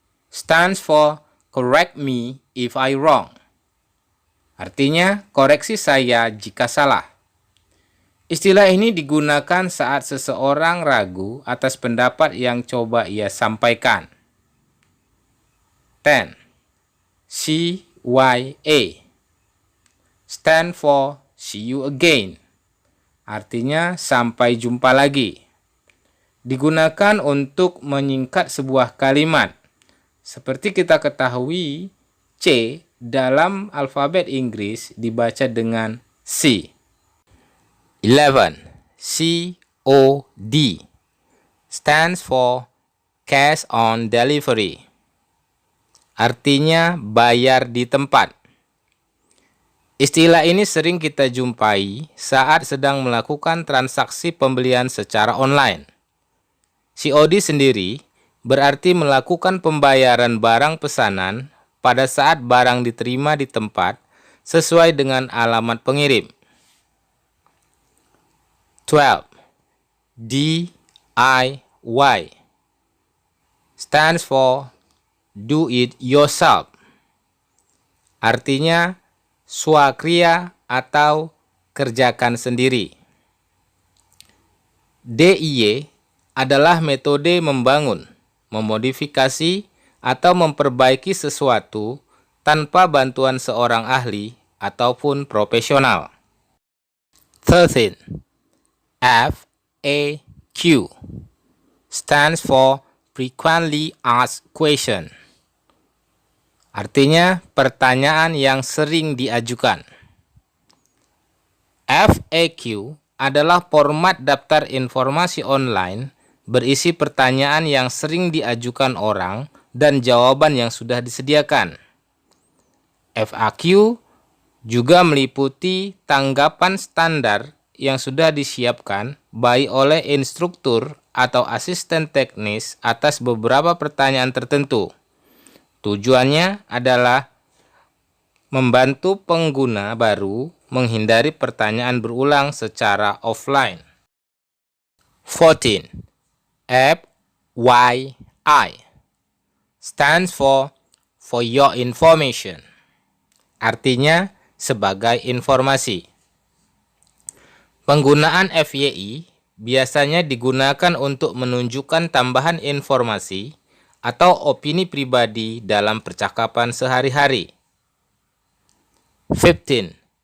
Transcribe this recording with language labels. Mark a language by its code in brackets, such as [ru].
[en] stands for correct me if I wrong. [id] Artinya, koreksi saya jika salah. Istilah ini digunakan saat seseorang ragu atas pendapat yang coba ia sampaikan. 10. [en] CYA stand for see you again. [id] Artinya sampai jumpa lagi. Digunakan untuk menyingkat sebuah kalimat. Seperti kita ketahui, C dalam alfabet Inggris dibaca dengan C. 11. [en] COD stands for cash on delivery. [id] Artinya bayar di tempat. Istilah ini sering kita jumpai saat sedang melakukan transaksi pembelian secara online. COD sendiri berarti melakukan pembayaran barang pesanan pada saat barang diterima di tempat sesuai dengan alamat pengirim. 12. [en] DIY stands for do it yourself. [id] Artinya swakriya atau kerjakan sendiri. DIY adalah metode membangun, memodifikasi, atau memperbaiki sesuatu tanpa bantuan seorang ahli ataupun profesional. 13. [en] FAQ stands for frequently asked question. [id] Artinya pertanyaan yang sering diajukan. FAQ adalah format daftar informasi online berisi pertanyaan yang sering diajukan orang dan jawaban yang sudah disediakan. FAQ juga meliputi tanggapan standar yang sudah disiapkan baik oleh instruktur atau asisten teknis atas beberapa pertanyaan tertentu. Tujuannya adalah membantu pengguna baru menghindari pertanyaan berulang secara offline. 14. [en] FYI stands for your information. [id] Artinya sebagai informasi. Penggunaan FYI biasanya digunakan untuk menunjukkan tambahan informasi atau opini pribadi dalam percakapan sehari-hari. 15.